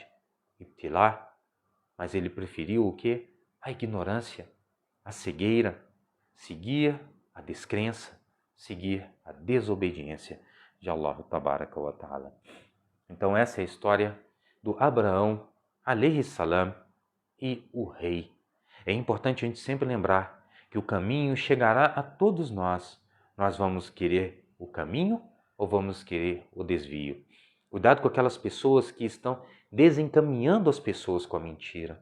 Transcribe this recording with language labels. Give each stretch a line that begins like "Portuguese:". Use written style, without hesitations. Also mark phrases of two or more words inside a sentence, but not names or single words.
Portuguese: Ibtilá, mas Ele preferiu o quê? A ignorância, a cegueira, seguir a descrença, seguir a desobediência de Allah
Arabic: تبارك وتعالى.
Portuguese: Então essa é a história do Abraão,
Arabic: عليه السلام,
Portuguese: e o rei. É importante a gente sempre lembrar que o caminho chegará a todos nós. Nós vamos querer o caminho ou vamos querer o desvio? Cuidado com aquelas pessoas que estão desencaminhando as pessoas com a mentira.